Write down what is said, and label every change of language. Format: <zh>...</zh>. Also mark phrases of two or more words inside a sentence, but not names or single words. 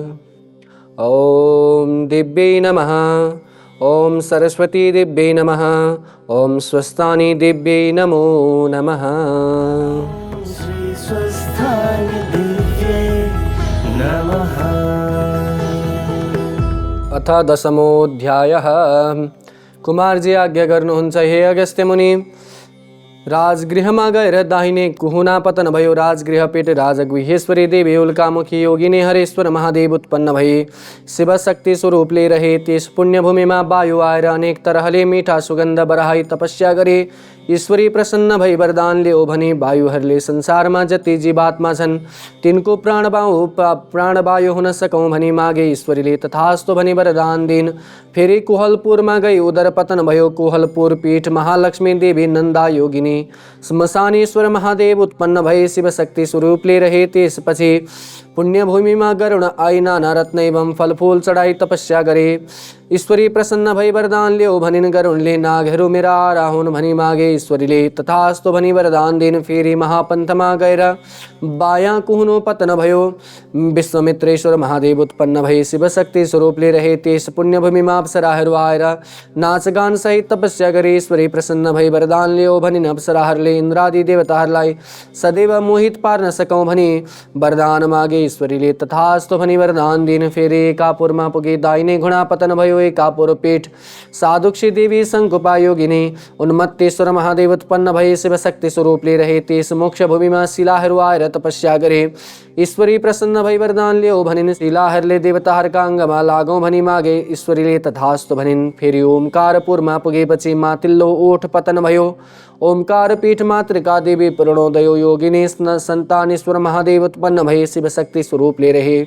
<sa>ॐ दिव्यै नमः। ॐ सरस्वती दिव्यै नमः। ॐ स्वस्थानि दिव्यै नमो नमः। श्री स्वस्थाय दिव्ये नमः। अथ दशमोऽध्यायः।</sa> <ne>कुमारजी आज्ञा गर्नुहुन्छ हे अगस्त्य मुनि। राजगृहमा गएर दाहिने कुहुना पतन भयो। राजगृह पेट राजगुह्येश्वरी देवी उल्कामुखी योगिनी हरेश्वर महादेव उत्पन्न भई शिवशक्ति स्वरूपले रहे। त्यस पुण्यभूमिमा वायु आएर अनेक तरहले मीठा सुगन्ध बढाई तपस्या गरे। ईश्वरी प्रसन्न भई वरदान ल्याऊ भने वायुहरूले संसारमा जति जीवात्मा छन् तिनको प्राणवायु हुन सकौँ भनी मागे। ईश्वरीले तथास्तु भनी वरदान दिन्। फेरि कोहलपुरमा गई उदर पतन भयो। कोहलपुर पीठ महालक्ष्मी देवी नन्दा योगिनी श्मशानेश्वर महादेव उत्पन्न भए शिवशक्ति स्वरूपले रहे। त्यसपछि पुण्यभूमिमा गरुण आई नाना रत्न एवं फलफूल चढाई तपस्या गरे। ईश्वरी प्रसन्न भई वरदान ल्याऊ भनिन्। गरुणले नागहरू मेरा राहुन् भनी मागे। ईश्वरीले तथास्तु भनी वरदान दिन्। फेरि महापन्थमा गएर बायाँ कुहुनो पतन भयो। विश्वामित्रेश्वर महादेव उत्पन्न भई शिवशक्ति स्वरूपले रहे। त्यस पुण्यभूमिमा अप्सराहरू आएर नाचगान सहित तपस्या गरे। ईश्वरी प्रसन्न भई वरदान ल्याऊ भनिन्। अप्सराहरूले इन्द्रादि देवताहरूलाई सदैव मोहित पार्न सकौँ भनी वरदान मागे। ईश्वरीले तथास्तु भनी वरदान दिन्। फेरि एकापुरमा पुगे। दाहिने घुँडा पतन भयो। एकापुर पीठ साधुक्षी देवी शङ्कुपा योगिनी उन्मत्तेश्वर महादेव उत्पन्न भए शिवशक्ति स्वरूपले रहे। त्यस मोक्ष भूमिमा शिलाहरू आएर तपस्या गरे। ईश्वरी प्रसन्न भई वरदान ल्याऊ भनिन्। शिलाहरूले देवताहरूका अङ्गमा लागौँ भनी मागे। ईश्वरीले तथास्तु भनिन्। फेरि ओमकारपुरमा पुगेपछि माथिल्लो ओठ पतन भयो। ओमकार पीठ मातृका देवी पूर्णोदयो योगिनी सन्तानेश्वर महादेव उत्पन्न भए शिवशक्ति स्वरूपले रहे।</ne>